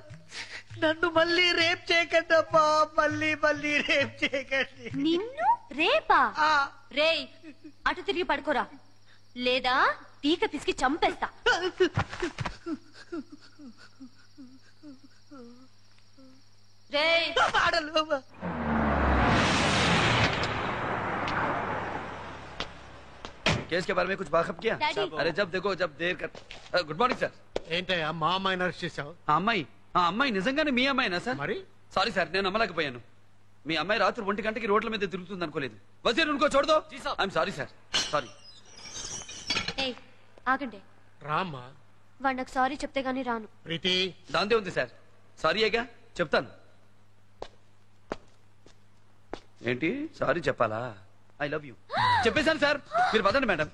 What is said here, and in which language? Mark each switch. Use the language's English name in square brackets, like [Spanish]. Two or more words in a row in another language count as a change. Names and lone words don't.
[Telugu] నన్ను మళ్ళీ రేప్ చేయకండి అమ్మా. మళ్ళీ మళ్ళీ రేప్ చేయకండి. నిన్ను రేపా? రేయ్ అటు తిరిగి పడుకోరా, లేదా పీక పిసికి చంపేస్తా. రేయ్ [Hindi] केस के बारे में कुछ वाकफ किया? अरे जब देखो जब देर कर. [English] Good morning sir. [Telugu] ఏంటయ్యా మా అమ్మాయిని అరెస్ట్ చేశావు? ఆ అమ్మాయి నిజంగానే మీ అమ్మాయినా సార్? మరి [English] sorry sir, [Telugu] నేను నమ్మలేకపోయాను. మీ అమ్మాయి రాత్రి 1 గంటకి రోడ్ల మీద తిరుగుతుంది అనుకోలేదు. [Hindi] वज़ीर उनको छोड़ दो. [English] I'm sorry sir, sorry. [Telugu] ఏయ్ ఆగండి. రామ్మా. వాడు నాకు సారీ చెప్తే గానీ రాను. ప్రీతి దాంతే ఉంది సార్. సారీ ఏగా చెప్తాను. ఏంటి సారీ చెప్పాలా? [English] I love you [Telugu] చెప్పేశాను సార్. మీరు పదండి మేడం.